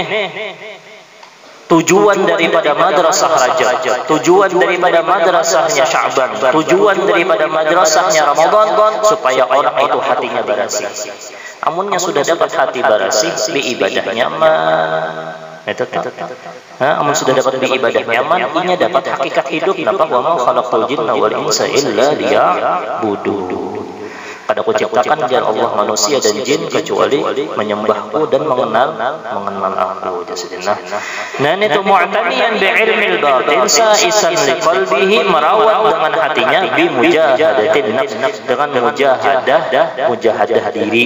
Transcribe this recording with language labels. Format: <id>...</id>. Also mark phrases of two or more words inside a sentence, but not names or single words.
<id>Tujuan daripada madrasah Rajab, tujuan daripada madrasahnya Sya'ban, tujuan daripada madrasahnya Ramadan supaya orang itu hatinya bersih.</id> <bjn>Amunnya sudah dapat hati bersih, ibadah nyaman. Amun sudah dapat ibadah nyaman, ini dapat hakikat hidup.</bjn> <ar>Napa وما خلقت الجن والإنس إلا ليعبدون.</ar> <bjn>Kada kuciptakan jar Allah manusia dan jin kecuali menyembahku dan mengenal aku.</bjn> <id>Nah itu</id> <ar>معتنيا بعلم الباطن سائسا لقلبه,</ar> <id>merawat dengan hatinya</id> <ar>بمجاهدة النفس,</ar> <id>dengan mujahadah diri.</id>